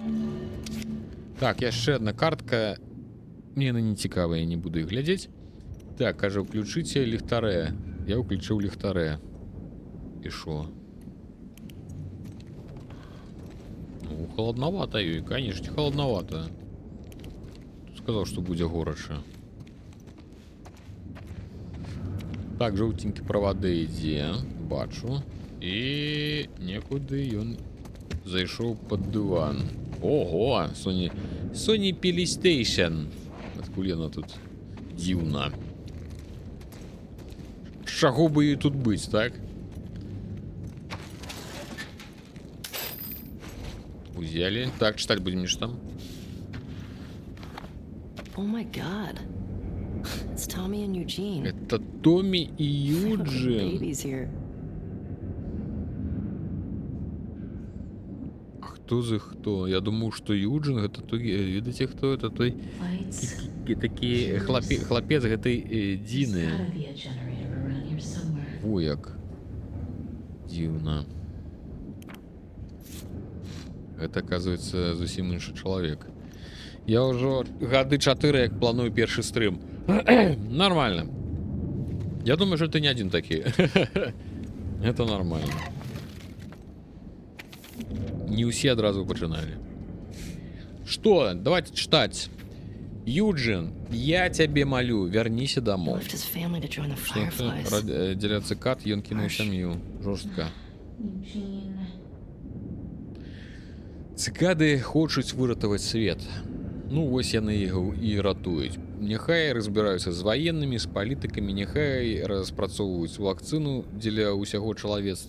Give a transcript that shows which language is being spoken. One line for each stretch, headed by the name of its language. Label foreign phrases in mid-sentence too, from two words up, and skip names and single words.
Belarusian: Так, яшчэ одна картка. Мне яна не цікавая, я не буду іх глядзець. Так, кажа, включыце ліхтарэ. Я ўключыў ліхтарэ. І шо?
Russian: Ну, холодновато, и, конечно, холодновато. Сказал, что будет горача.
Belarusian: Так, жоўтенькі правады ідзе, бачу. І некуды ён зайшоў пад дыван. Ого, Sony PlayStation. Адкуль яна тут дзіўна. З чаго бы ёй тут быць, так? Узялі.
Russian: Так, читать будем что там.
English: Oh my god. It's Tommy and Eugene.
Russian: Это Томми и
English: Look, the
Russian: Юджин.
English: baby's here.
Belarusian: А хто за хто?
Russian: Я думаю, что Юджин это той, видите, кто это той
English: Lights.
Belarusian: такі хлопец гэтай
English: There's Дины. gotta be a generator around here somewhere.
Belarusian: Во як дзіўна.
Russian: Это, оказывается,
Belarusian: зусім іншы чалавек. Я ўжо гады 4 як планую першы стрым.
Russian: Нормально. Я думаю, что ты не один такие. Это нормально.
Belarusian: Не усе адразу пачыналі.
Russian: Что? Давайте читать. Юджин, я тебе молю, вернися
English: He
Russian: домой.
English: left his family to join the Fireflies.
Belarusian: Дзеля цикад ён кінуў сям'ю. Жорстка. Eugene. Цикады хочуць выратаваць свет. Ну, вось яны яго і ратуюць. Няхай разбіраюцца з ваеннымі, з палітыкамі, няхай распрацоўваюць вакцыну дзеля ўсяго чалавецтва.